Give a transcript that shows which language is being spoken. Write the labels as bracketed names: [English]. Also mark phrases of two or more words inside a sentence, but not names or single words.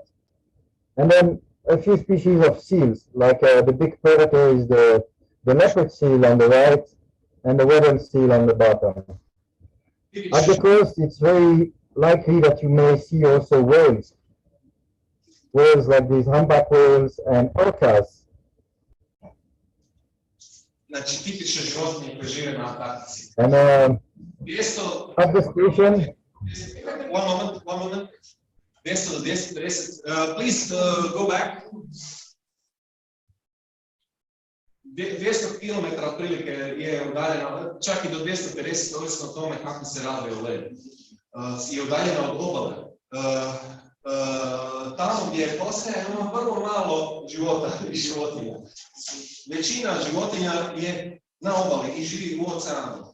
[English] And then a few species of seals, like the big predator is the leopard seal on the right, and the weddell seal on the bottom. At the coast, it's very likely that you may see also whales. Whales like these humpback whales and orcas. [Croatian] Znači, tipične životinje koje žive na Antarktici. [English] And at the station, one moment. 200 do 250. Please go back. [Croatian] 200 km otprilike je udaljena, čak i do 250, ovisno o tome kako se radi o ledu. Je udaljena od obale. Tamo gdje postaje ima vrlo malo života i životinja. Većina životinja je na obali i živi u oceanu.